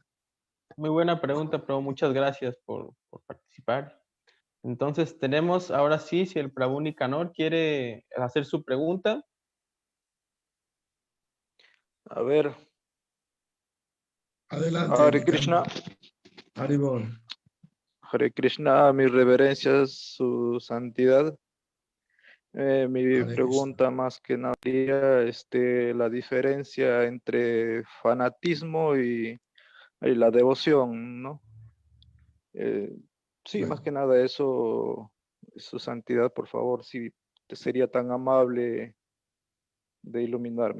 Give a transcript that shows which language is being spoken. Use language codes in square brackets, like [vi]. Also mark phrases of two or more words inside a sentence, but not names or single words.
[es] Muy buena pregunta, pero muchas gracias por participar. Entonces tenemos ahora sí, si el Prabhu Nicanor quiere hacer su pregunta. A ver. Adelante. Hare Krishna. Haribol. Hare Krishna, mis reverencias, su santidad. Mi pregunta más que nada sería la diferencia entre fanatismo y la devoción, ¿no? Sí, más que nada eso, su santidad, por favor, si te sería tan amable de iluminarme.